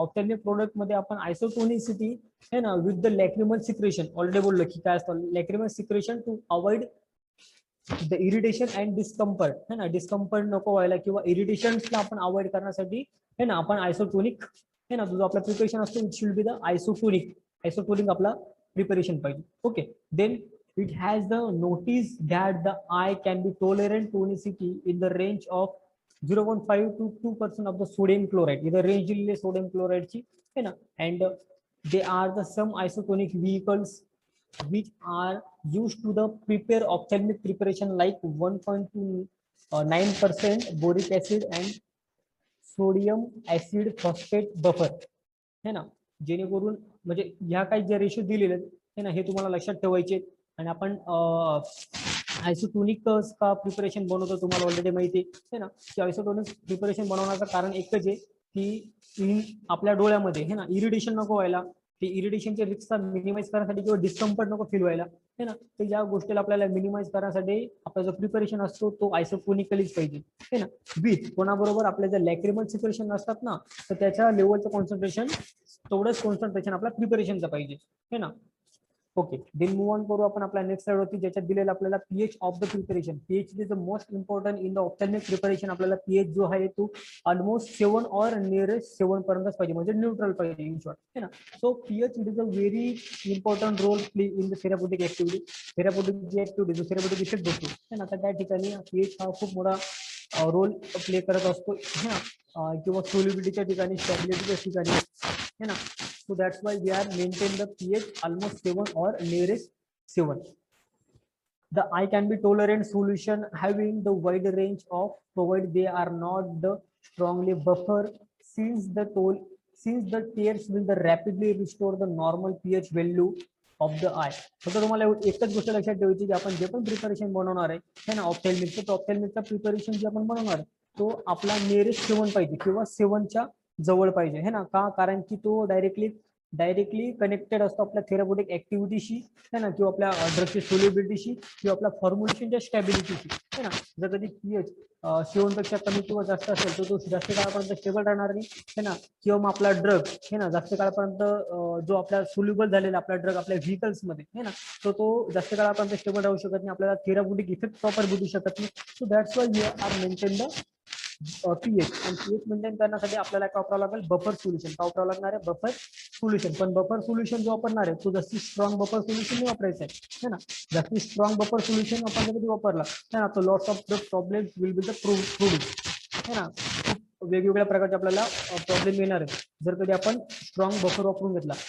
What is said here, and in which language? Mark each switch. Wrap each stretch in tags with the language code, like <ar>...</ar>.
<mr>Ophthalmic product मध्ये आपण आयसोटोनिसिटी है ना</mr> <en>with the lacrimal secretion,</en> <mr>ऑलरेडी बोललो की काय असतं लॅक्रिमल secretion</mr> <en>to avoid the irritation and discomfort</en> <mr>है ना, डिस्कम्फर्ट नको व्हायला किंवा इरिटेशन्सला आपण अवॉइड करण्यासाठी है ना आपण आयसोटोनिक है ना, जो आपला प्रिपरेशन असतो</mr> <en>It should be the isotonic.</en> <mr>Isotonic आपला प्रिपरेशन पाहिजे.</mr> <en>Okay, then it has the notice that the eye can be tolerant tonicity in the range of 0.5 to 2% of the sodium chloride.</en> <mr>इधर range दिलेली sodium chloride ची है ना,</mr> <en>and they are the some isotonic vehicles which are used to the prepare ophthalmic preparation like 1.29% boric acid and sodium acid phosphate buffer है ना.</en> <mr>जेणेकरून म्हणजे ह्या काही जे रेशो दिलेले आहे ना हे तुम्हाला लक्षात ठेवायचे. आणि आपण आयसोटोनिक का प्रिपरेशन बनवतो तुम्हाला ऑलरेडी माहिती आहे ना, की आयसोटोनिक प्रिपरेशन बनवण्याचं कारण एकच आहे की आपल्या डोळ्यामध्ये है ना इरिटेशन नको व्हायला, ते इरिटेशनचे रिस्क मिनिमाइज करण्यासाठी किंवा डिस्कम्फर्ट नको फील व्हायला है ना, तर या गोष्टीला आपल्याला मिनिमाइज करण्यासाठी आपला जो प्रिपरेशन असतो तो आयसोटोनिकलीच पाहिजे है ना. विथ कोणाबरोबर आपल्या जर लॅक्रिमल सिक्रेशन असतात ना तर त्याच्या लेवलचं कॉन्सन्ट्रेशन तेवढंच कॉन्सन्ट्रेशन आपल्या प्रिपरेशनचं पाहिजे है ना. ओके, देन मूव ऑन करू आपण आपल्या नेक्स्ट स्लाइड वरती, ज्याच्यात दिलेलं आपल्याला pH of the preparation.</mr> <en>PH is the most important in the ophthalmic preparation.</en> <mr>आपल्याला पीएच जो आहे तो ऑलमोस्ट 7 और नियरेस्ट 7 पर्यंतच पाहिजे, म्हणजे न्यूट्रल पाहिजे इन शॉर्ट है ना.</mr> <en>So pH it is a very important role play in the therapeutic activity.</en> <mr>Therapeutic G activity जो थेराप्युटिक इफेक्ट देतो है ना, तर त्या ठिकाणी पीएच हा खूप मोठा रोल प्ले करत असतो है ना, किंवा सोल्युबिलिटीच्या ठिकाणी, स्टॅबिलिटीच्या ठिकाणी है ना.</mr> <en>So that's why we are maintain the pH almost 7 or nearest 7. The eye can be tolerant solution having the wide range of provided they are not the strongly buffer since the tears will the rapidly restore the normal pH value of the eye.</en> <mr>फक्त तुम्हाला एकच गोष्ट लक्षात ठेवायची की आपण जे पण प्रिपरेशन बनवणार आहे ना ऑप्थेल्मिकचा प्रिपरेशन जे आपण बनवणार आहे तो आपला नियरेस्ट 7 पाहिजे किंवा 7च्या जवळ पाहिजे है ना. का, कारण की तो डायरेक्टली कनेक्टेड असतो आपल्या थेराप्युटिक ऍक्टिव्हिटीशी है ना, किंवा आपल्या ड्रगची सोल्युबिलिटीशी किंवा आपल्या फॉर्म्युलेशनच्या स्टॅबिलिटीशी है ना. जर कधी पीएच 7 पेक्षा कमी किंवा जास्त असेल तर तो जास्त काळापर्यंत स्टेबल राहणार नाही है ना, किंवा मग आपला ड्रग है ना जास्त काळापर्यंत जो आपला सोल्युबल झालेला आपला ड्रग आपल्या व्हेकल्स मध्ये है ना, तो जास्त काळापर्यंत स्टेबल राहू शकत नाही, आपल्याला थेराप्युटिक इफेक्ट प्रॉपर भेटू शकत नाही.</mr> <en>So that's why we are maintain the pH.</en> <mr>आणि पीएच मेंटेन करण्यासाठी आपल्याला काय वापरावं लागेल, बफर सोल्युशन. काय वापरावं लागणार आहे, बफर सोल्युशन. पण बफर सोल्युशन जो वापरणार आहे तो जास्ती स्ट्रॉंग बफर सोल्युशन नाही वापरायचं आहे ना. जास्ती स्ट्रॉंग बफर सोल्युशन आपण कधी वापरला है ना तो</mr> <en>loss of the problem will be the proved</en> <mr>है ना. वेगवेगळ्या प्रकारचे आपल्याला प्रॉब्लेम येणार आहे जर कधी आपण स्ट्रॉंग बफर वापरून घेतला.</mr>